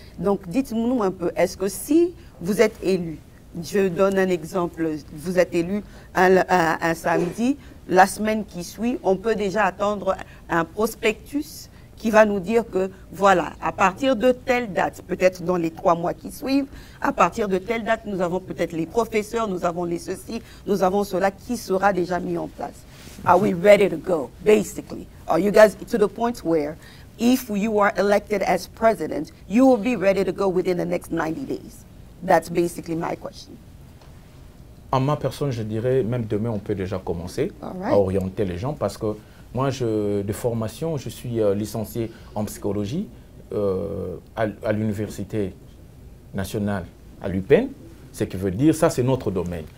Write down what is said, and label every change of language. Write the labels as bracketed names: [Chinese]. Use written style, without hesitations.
[French] Donc dites-nous un peu, est-ce que si vous êtes élu, je donne un exemple, vous êtes élu un samedi, la semaine qui suit, on peut déjà attendre un prospectus qui va nous dire que, voilà, à partir de telle date, peut-être dans les 3 mois qui suivent, à partir de telle date, nous avons peut-être les professeurs, nous avons les ceci, nous avons cela qui sera déjà mis en place. [English] Are we ready to go, basically? Are you guys to the point where, if you are elected as president, you will be ready to go within the next 90 days? That's basically my question. [French] En ma personne, je dirais, même demain, on peut déjà commencer à orienter les gens parce que moi, de formation, je suis licencié en psychologie à l'Université nationale à l'UPenn, ce qui veut dire, ça c'est notre domaine.